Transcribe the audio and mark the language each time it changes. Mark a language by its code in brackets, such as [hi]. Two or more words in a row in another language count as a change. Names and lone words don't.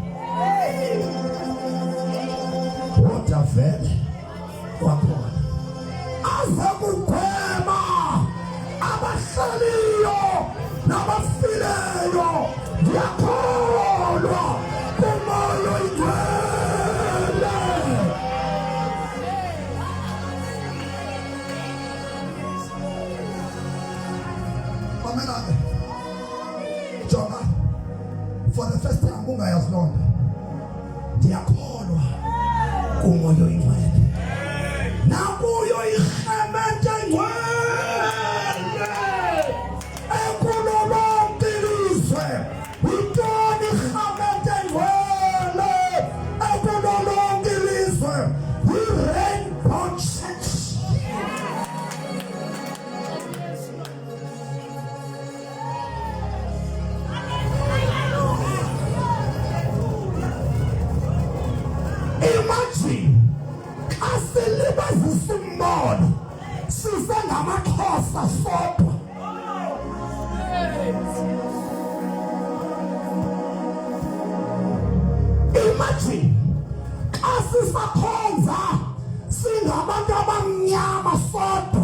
[xh] aze kugwema abahlaliyo nabafileyo ndiyakholwa kumoya oyingcwele. Mamelane jonga [en] for the first time [xh] ungayazi loo nto ndiyakholwa kumoya oyingcwele nakuyo irhemente engcwele ekulolonke ilizwe. Yintoni irhemente engcwele ekulolonke ilizwe? Yi-Rainbow Church. Imagine asilibazisa umbono size ngamaXhosa sodwa. Imagine asisakhonza singabantu abamnyama sodwa.